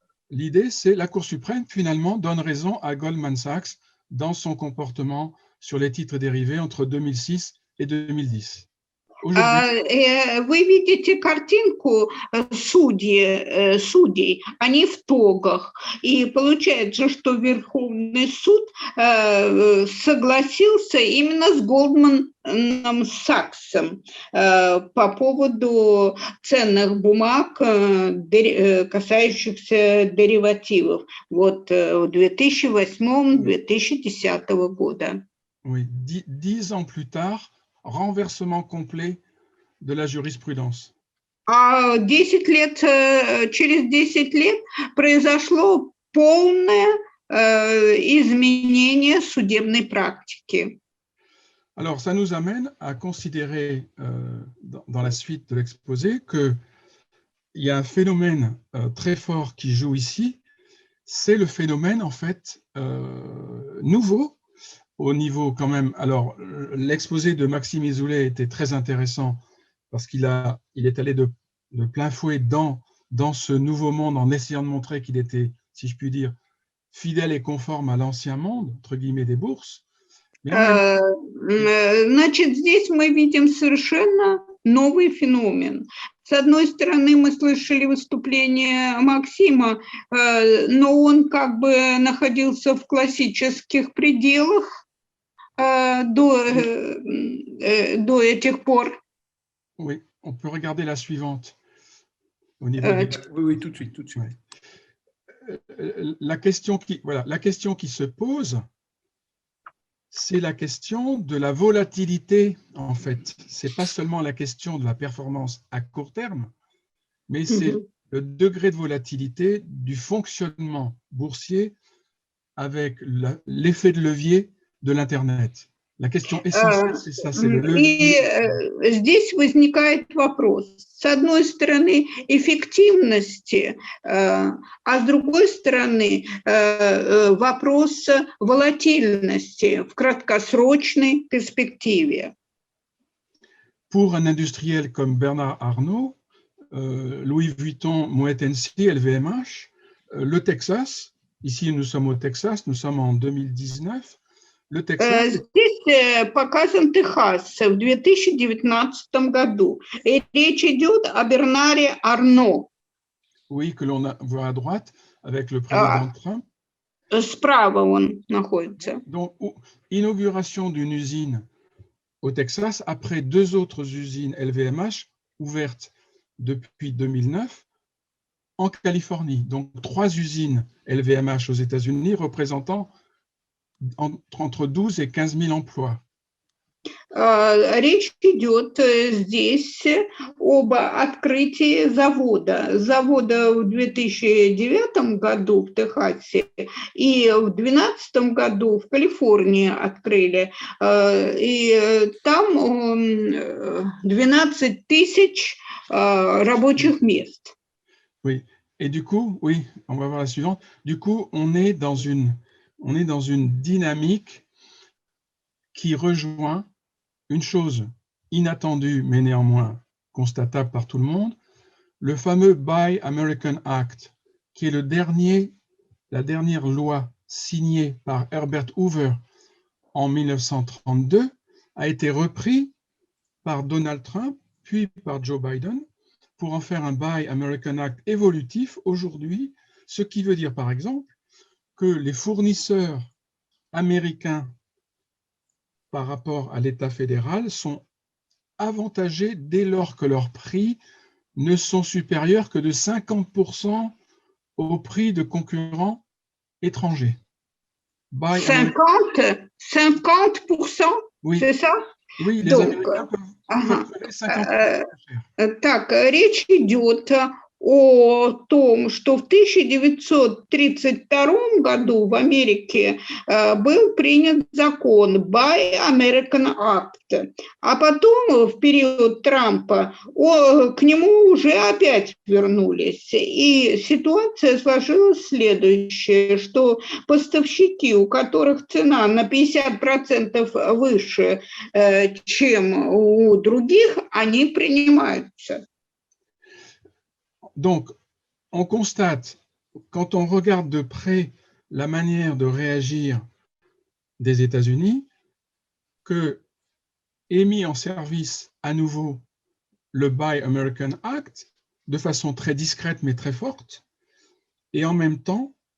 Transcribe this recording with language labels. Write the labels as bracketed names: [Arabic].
[French] L'idée, c'est la Cour suprême finalement donne raison à Goldman Sachs dans son comportement sur les titres dérivés entre 2006 et 2010. [Russian] Вы видите картинку судей, они в тогах. И получается, что Верховный суд согласился именно с Goldman Саксом по поводу ценных бумаг, касающихся деривативов вот 2008-2010 года. [French] Oui, 10 ans plus tard, renversement complet de la jurisprudence. [Russian] А 10 лет, через 10 лет произошло полное изменение судебной практики. [French] Alors, ça nous amène à considérer dans la suite de l'exposé qu'il y a un phénomène très fort qui joue ici, c'est le phénomène en fait nouveau au niveau quand même. Alors, l'exposé de Maxime Izoulet était très intéressant parce qu'il est allé de plein fouet dans ce nouveau monde en essayant de montrer qu'il était, si je puis dire, fidèle et conforme à l'ancien monde, entre guillemets, des bourses. [Russian] Значит, здесь мы видим совершенно новый феномен. С одной стороны, мы слышали выступление Максима, но он как бы находился в классических пределах до этих пор. [French] Oui, on peut regarder la suivante. au niveau des... Oui, tout de suite. Ouais. La question qui se pose, c'est la question de la volatilité, en fait. Ce n'est pas seulement la question de la performance à court terme, mais c'est le degré de volatilité du fonctionnement boursier avec l'effet de levier de l'Internet. La question essentielle, c'est ça, c'est le levier. [Russian] И здесь возникает вопрос, с одной стороны, эффективности, а с другой стороны, вопрос волатильности в краткосрочной перспективе. [French] Pour un industriel comme Bernard Arnault, Louis Vuitton, Moet Hennessy, LVMH, le Texas, ici nous sommes au Texas, nous sommes en 2019, le Texas... [Russian] Здесь показан Техас в 2019 году. И речь идет о Бернаре Арно. [French] Oui, que l'on voit à droite avec le président Trump. [Russian] Справа он находится. [French] Donc, inauguration d'une usine au Texas après deux autres usines LVMH ouvertes depuis 2009 en Californie. Donc, 3 usines LVMH aux États-Unis représentant entre 12 et 15 000 emplois. [Russian] Речь идет здесь об открытии завода. Завода в 2009 году в Техасе и в 2012 году в Калифорнии открыли. И там 12 тысяч рабочих мест. [French] Oui, et du coup, oui, on va voir la suivante. Du coup, on est dans une dynamique qui rejoint une chose inattendue, mais néanmoins constatable par tout le monde, le fameux Buy American Act, qui est la dernière loi signée par Herbert Hoover en 1932, a été repris par Donald Trump, puis par Joe Biden, pour en faire un Buy American Act évolutif aujourd'hui, ce qui veut dire par exemple que les fournisseurs américains par rapport à l'État fédéral sont avantagés dès lors que leurs prix ne sont supérieurs que de 50% au prix de concurrents étrangers. 50%, oui. C'est ça? Oui, les Américains peuvent payer 50% plus cher. [Russian] Так, речь идет о том, что в 1932 году в Америке был принят закон Buy American Act, а потом в период Трампа к нему уже опять вернулись. И ситуация сложилась следующая, что поставщики, у которых цена на 50% выше, чем у других, они принимаются. [French] Donc, on constate, quand on regarde de près la manière de réagir des États-Unis, que est mis en service à nouveau le Buy American Act de façon très discrète mais très forte, et en même temps,